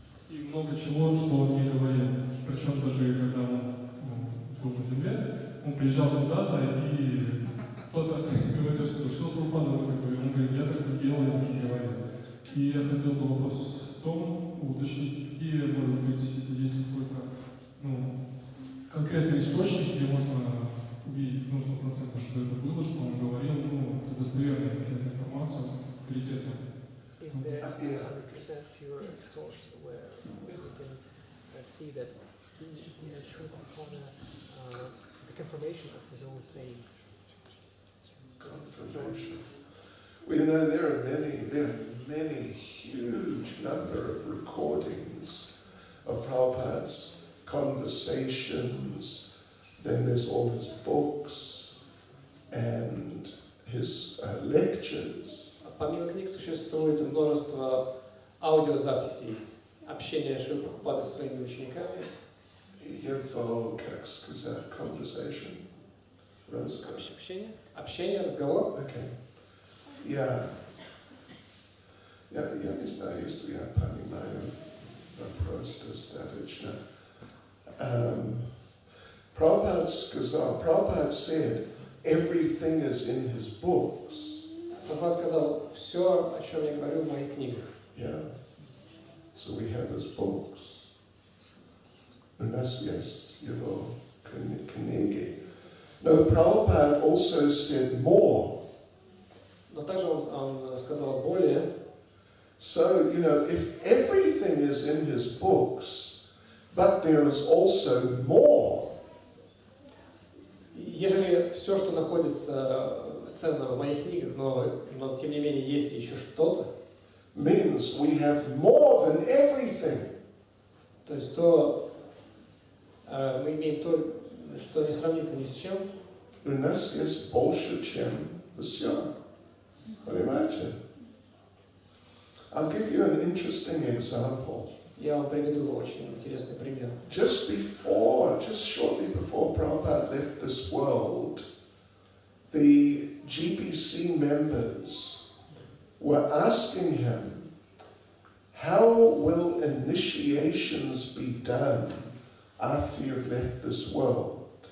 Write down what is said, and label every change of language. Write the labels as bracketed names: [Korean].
[Russian] И много чего, что он не говорил. Причем даже когда он был на земле, он приезжал туда, и кто-то говорил, что Шрила Прабхупада говорил, он говорит, я так не делал, я уже говорил. И я хотел бы вопрос в том, уточнить, какие, может быть, есть какой-то конкретный источник, где можно увидеть 100%, что это было, что он говорил, это достоверная какая-то информация, авторитетная. [English] Is there 100% pure source where we can see that he Srila Prabhupada the confirmation of his own saying? Confirmation. Well, you know, there are many huge number of recordings of Prabhupada's conversations. Then there's all his books and his lectures. [Russian] Помимо книг существует множество аудиозаписей общения Шрилы Прабхупады со своими учениками. Его, как сказать, conversation, разговор. Общение, разговор. [English] Okay. [Russian] Я не знаю, если я понимаю вопрос достаточно. [English] Prabhupada said, everything is in his books. [Russian] Прабхупада сказал, все, о чем я говорю в моих книгах. [English] Yeah. So we have his books. [Russian] У нас есть его книги. [English] No, Prabhupada also said more. [Russian] Но также он сказал более. [English] So, you know, if everything is in his books, but there is also more. [Russian] Ежели все, что находится ценно в моих книгах, но тем не менее есть еще что-то. [English] Means we have more than everything. [Russian] То есть то мы имеем то, что не сравнится ни с чем. У нас есть больше, чем все. Понимаете? [English] I'll give you an interesting example. [Russian] Я вам приведу очень интересный пример. [English] Just shortly before Prabhupada left this world, the GBC members were asking him, how will initiations be done after you've left this world?